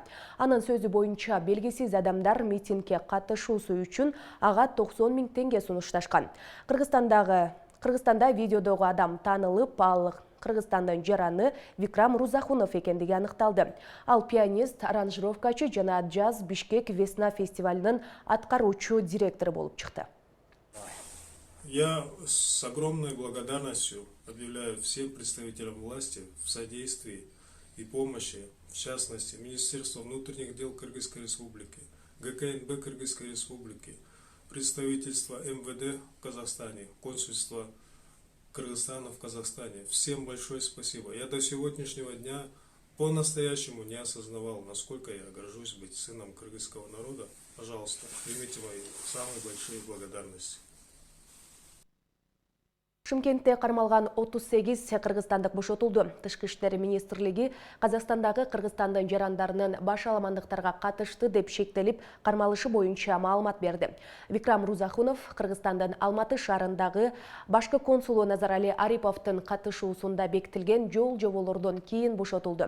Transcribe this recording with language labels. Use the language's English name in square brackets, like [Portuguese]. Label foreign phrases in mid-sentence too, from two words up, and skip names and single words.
[Kyrgyz] Анын сөзү боюнча белгисиз адамдар митингге катышуусу үчүн ага 90 000 теңге сунушташкан. Кыргызстанда видеодогу адам таанылып, ал Кыргызстандын жараны Викрам Рузахунов экендиги аныкталды. Ал пианист, аранжировкачы жана Джаз Бишкек Весна фестивалынын аткаруучу директору болуп чыкты. [Russian] Я с огромной благодарностью объявляю всем представителям власти в содействии и помощи, в частности, Министерство внутренних дел Кыргызской Республики, ГКНБ Кыргызской Республики, представительство МВД в Казахстане, консульство Кыргызстана в Казахстане. Всем большое спасибо. Я до сегодняшнего дня по-настоящему не осознавал, насколько я горжусь быть сыном кыргызского народа. Пожалуйста, примите мои самые большие благодарности. [Kyrgyz] Шымкентте кармалган 38 кыргызстандык бошотулду. Тышкы иштер министрлиги Казакстандагы Кыргызстандын жарандарынын баш аламандыктарга катышты деп шектелип кармалышы боюнча маалымат берди. Викрам Рузахунов Кыргызстандын Алматы шаарындагы башкы консулу Назарали Ариповдун катышуусунда бекитилген жол жоболордон кийин бошотулду.